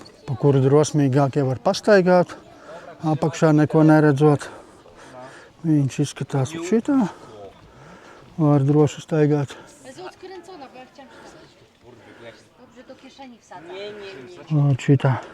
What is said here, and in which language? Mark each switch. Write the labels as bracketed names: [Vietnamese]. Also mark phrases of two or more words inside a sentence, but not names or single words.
[Latvian] pa kuru drosmīgākie var pastaigāt, apakšā neko neredzot. Viņš izskatās šitā, var droši staigāt. [Polish] Jest odkręcona, bo ja chciałam się dobrze do kieszeni wsadzać. [Latvian] Un šitā.